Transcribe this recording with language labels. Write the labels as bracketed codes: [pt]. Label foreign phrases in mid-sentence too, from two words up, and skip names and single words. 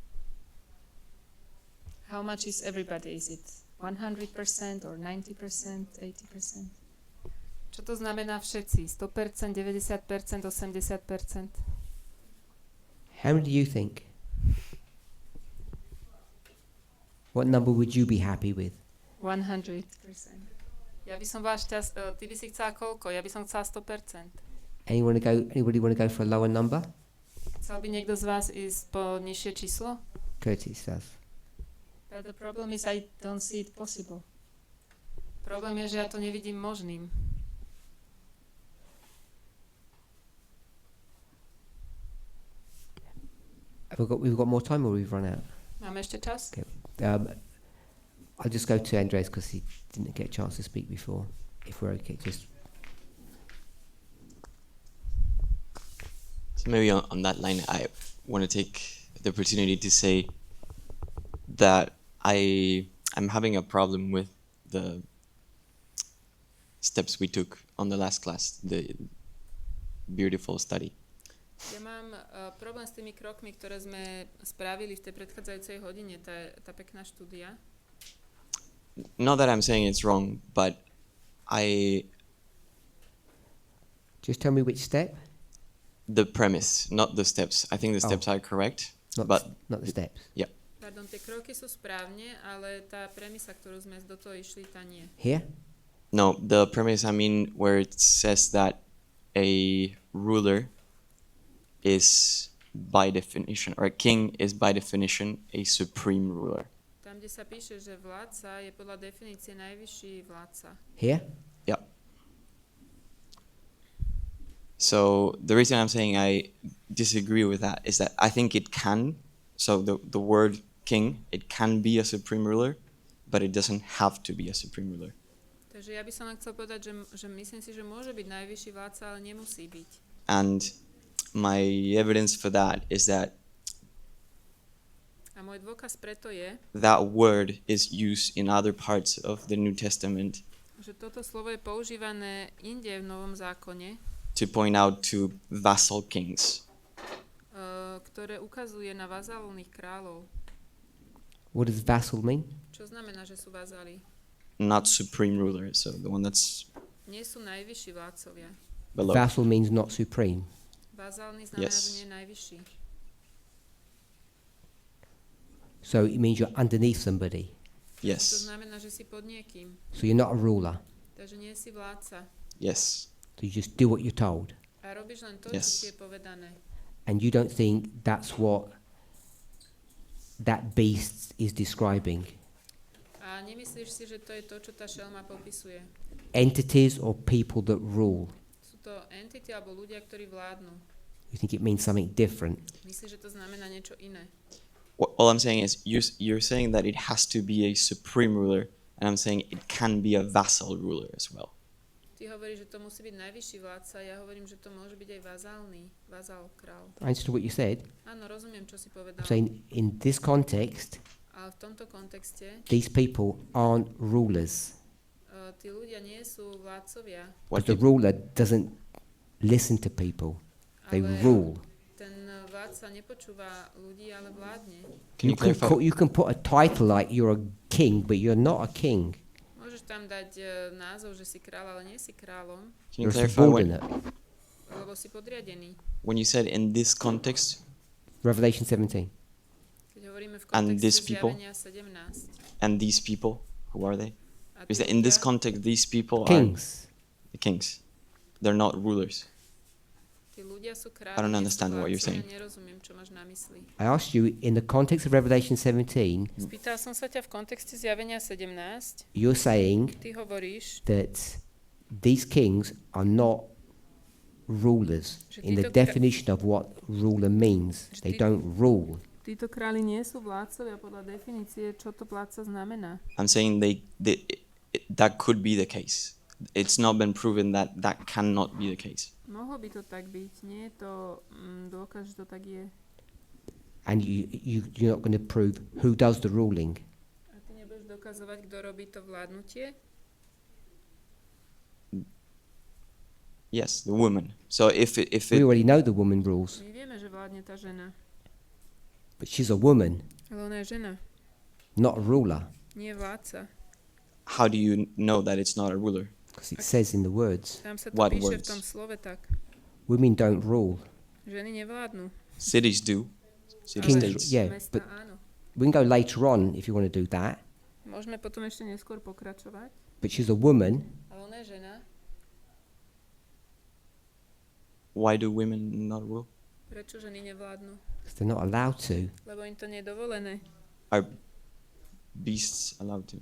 [en] How much is everybody? Is it 100% or 90%, 80%? [sk] Čo to znamená všetci? 100%, 90%, 80%? [en] How many do you think? What number would you be happy with? 100%. [sk] Ja by som bola ty by si chcela koľko? Ja by som chcela 100%. [en] Anybody want to go for a lower number? [sk] Chcel by niekto z vás ísť po nižšie číslo? [en] Curtis does. But the problem is I don't see it possible. [sk] Problém je, že ja to nevidím možným. [en] We've got more time, or we've run out? [sk] Máme ešte čas? [en] Okay. I'll just go to Andres because he didn't get a chance to speak before. If we're okay, just. So maybe on that line, I want to take the opportunity to say that I'm having a problem with the steps we took on the last class, the beautiful study. [sk] Ja mám problém s tými krokmi, ktoré sme spravili v tej predchádzajúcej hodine, tá pekná štúdia. [en] Not that I'm saying it's wrong, but I... Just tell me which step. The premise, not the steps. I think the steps are correct, but... Not the steps. Yeah. [sk] Pardon, tie kroky sú správne, ale tá premisa, ktorú sme do toho išli, tá nie. [en] Here? No, the premise, I mean, where it says that a ruler is by definition, or a king is by definition a supreme ruler. [sk] Tam, kde sa píše, že vládca je podľa definície najvyšší vládca. [en] Here? Yeah. So the reason I'm saying I disagree with that is that I think it can, so the word king, it can be a supreme ruler, but it doesn't have to be a supreme ruler. [sk] Takže ja by som len chcel povedať, že myslím si, že môže byť najvyšší vládca, ale nemusí byť. [en] And my evidence for that is that [sk] a môj dôkaz preto je, [en] that word is used in other parts of the New Testament, [sk] že toto slovo je používané inde v Novom zákone, [en] to point out to vassal kings. [sk] Ktoré ukazuje na vazálnych kráľov. [en] What does vassal mean? [sk] Čo znamená, že sú vazáli? [en] Not supreme ruler, so the one that's [sk] Nie sú najvyšší vládcovia. [en] below. Vassal means not supreme. [sk] Vazálny znamená, [en] Yes. [sk] že nie je najvyšší. [en] So it means you're underneath somebody. [sk] To [en] Yes. [sk] znamená, že si pod niekým. [en] So you're not a ruler. [sk] Takže nie si vládca. [en] Yes. So you just do what you're told. [sk] A robíš len to, [en] Yes. [sk] čo ti je povedané. [en] And you don't think that's what that beast is describing. [sk] A nemyslíš si, že to je to, čo tá šelma popisuje. [en] Entities or people that rule. [sk] Sú to entity alebo ľudia, ktorí vládnu. [en] You think it means something different. [sk] Myslíš, že to znamená niečo iné. [en] All I'm saying is you're saying that it has to be a supreme ruler, and I'm saying it can be a vassal ruler as well. [sk] Ty hovoríš, že to musí byť najvyšší vládca, ja hovorím, že to môže byť aj vazál král. [en] I understood what you said. [sk] Áno, rozumiem, čo si povedal. [en] I'm saying in this context, [sk] Ale v tomto kontexte [en] these people aren't rulers. [sk] Tí ľudia nie sú vládcovia. [en] Because the ruler doesn't listen to people. They rule. [sk] Ten vládca nepočúva ľudí, ale vládne. [en] You can put a title like you're a king, but you're not a king. [sk] Môžeš tam dať názov, že si kráľ, ale nie si kráľom. [en] Can you You're clarify subordinate. [sk] Lebo si podriadený. [en] when you said in this context Revelation 17. [sk] Keď hovoríme v [en] and these [sk] kontexte [en] people [sk] zjavenia 17. [en] and these people, who are they? [sk] A [en] Is [sk] tí [en] that in this [sk] ľudia- [en] context these people Kings. are the kings? They're not rulers. [sk] Tí ľudia sú kráľi, [en] I don't [sk] nie sú [en] understand what you're [sk] vládcovia, [en] saying. [sk] nerozumiem, čo máš na mysli. [en] I asked you in the context of Revelation 17, [sk] Spýtal som sa ťa v kontexte zjavenia 17. [en] you're saying [sk] Ty hovoríš, [en] that these kings are not rulers [sk] Že [en] in the [sk] títo kra- [en] definition of what ruler means. [sk] Že [en] They [sk] tí- [en] don't rule. [sk] títo králi nie sú vládcovia podľa definície, čo to vládca znamená. [en] I'm saying that could be the case. It's not been proven that that cannot be the case. [sk] Mohlo by to tak byť, nie je to dôkaz, že to tak je. [en] And you're not going to prove who does the ruling. [sk] A ty nebudeš dokazovať, kto robí to vládnutie? [en] Yes, the woman. So if We it already know the woman rules, [sk] My vieme, že vládne tá žena, [en] but she's a woman, [sk] ale ona je žena, [en] not a ruler, [sk] nie vládca. [en] how do you know that it's not a ruler? because it says in the words, [sk] Tam sa to [en] What [sk] píše v [en] words? [sk] tom slove tak. [en] women don't rule. [sk] Ženy nevládnu. [en] Cities do. City Kings, states. yeah, [sk] Mesta [en] but [sk] áno. [en] we can go later on if you want to do that. [sk] Môžeme potom ešte neskôr pokračovať. [en] But she's a woman. [sk] Ale ona je žena. [en] Why do women not rule? [sk] Prečo ženy nevládnu? [en] Because they're not allowed to. [sk] Lebo im to nie je dovolené. [en] Are beasts allowed to?